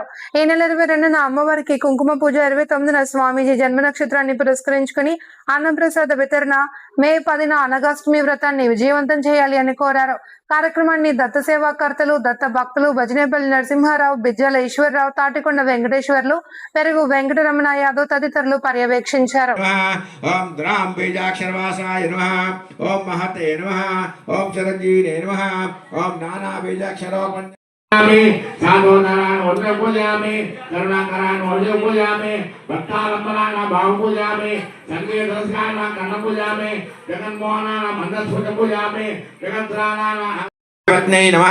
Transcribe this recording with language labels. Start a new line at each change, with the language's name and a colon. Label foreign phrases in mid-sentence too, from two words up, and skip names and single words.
Telugu: ఈ నెల 22న అమ్మవారికి కుంకుమ పూజ, 29న స్వామీజీ జన్మ నక్షత్రాన్ని పురస్కరించుకుని అన్నప్రసాద వితరణ, మే 10న అనగాష్టమి వ్రతాన్ని విజయవంతం చేయాలి అని కోరారు. కార్యక్రమాన్ని దత్త సేవాకర్తలు, దత్త భక్తులు బజనేపల్లి నరసింహారావు, బిజ్జల ఈశ్వరరావు, తాటికొండ వెంకటేశ్వర్లు, పెరుగు వెంకటరమణ యాదవ్ తదితరులు పర్యవేక్షించారు.
Sanskrit: साधो नारायण वज्र पूजयामि, करुणाकरायण वज्र पूजयामि, भक्तालंबनान भाव पूजयामि, संगीत रसगान कर्ण पूजयामि, जगन्मोहनान मंदस्फुट पूजयामि, जगत्रानान रत्नै नमः।